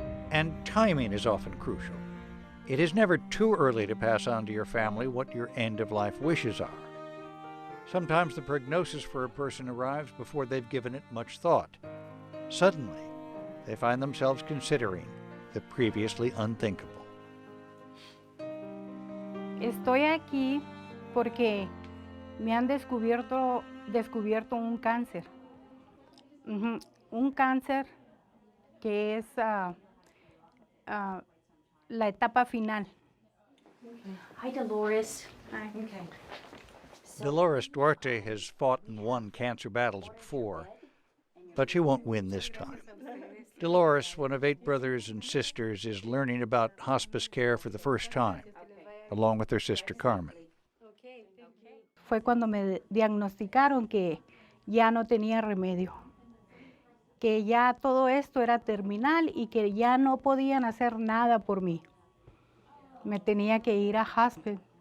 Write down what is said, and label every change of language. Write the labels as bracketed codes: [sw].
[en] And timing is often crucial. It is never too early to pass on to your family what your end-of-life wishes are. Sometimes the prognosis for a person arrives before they've given it much thought. Suddenly, they find themselves considering the previously unthinkable. [es] Estoy aquí porque me han descubierto un cáncer. Un cáncer que es la etapa final. [en] Hi, Dolores. Hi. Okay. Dolores Duarte has fought and won cancer battles before, but she won't win this time. Dolores, one of 8 brothers and sisters, is learning about hospice care for the first time, along with her sister Carmen. [es] Fue cuando me diagnosticaron que ya no tenía remedio, que ya todo esto era terminal y que ya no podían hacer nada por mí. Me tenía que ir a hospice.